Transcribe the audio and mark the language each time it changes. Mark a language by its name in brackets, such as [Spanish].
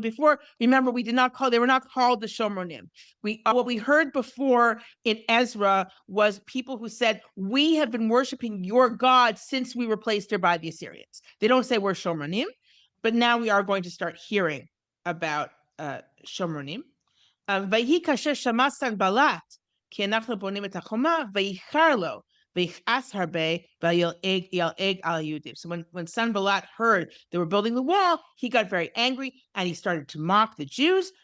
[English] Before, remember, they were not called the Shomronim. What we heard before in Ezra was people who said, we have been worshiping your God since we were placed here by the Assyrians. They don't say we're Shomronim, but now we are going to start hearing about Shomronim. [Hebrew] ויהי כאשר שמע סנבלט, כי אנחנו בונים את החומה, ויחר לו, ויכעס הרבה, וילעג על היהודים. [English] So when Sanballat heard they were building the wall, he got very angry, and he started to mock the Jews.